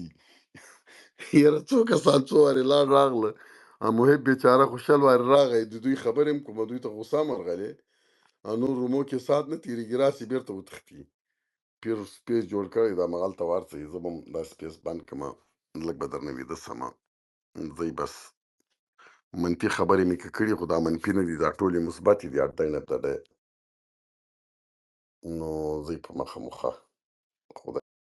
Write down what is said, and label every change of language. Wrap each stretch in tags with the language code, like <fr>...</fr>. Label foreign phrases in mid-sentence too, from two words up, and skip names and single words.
<ps>یاره څو کسان څو وارې لاړ راغله، محب بیچاره خو شل وارې راغی، د دوی خبرې هم کومه، دوی ته غوسه هم ورغلې، او نور رومو کې ساعت نه تېرېږي، راسي بېرته وتښتي. پیر سپیس جوړ کړی دا همغلته ورسئ، زه به هم دا سپیس بند کړمه، لږ به درنه ویده سمه. ځئ بس منفي خبرې مې که کړي، خو دا منفي نه دي، دا ټولې مثبتې دي</ps> <en>at the end of the day.</en> <ps>نو ځئ په مخه مو ښه. خدای</ps>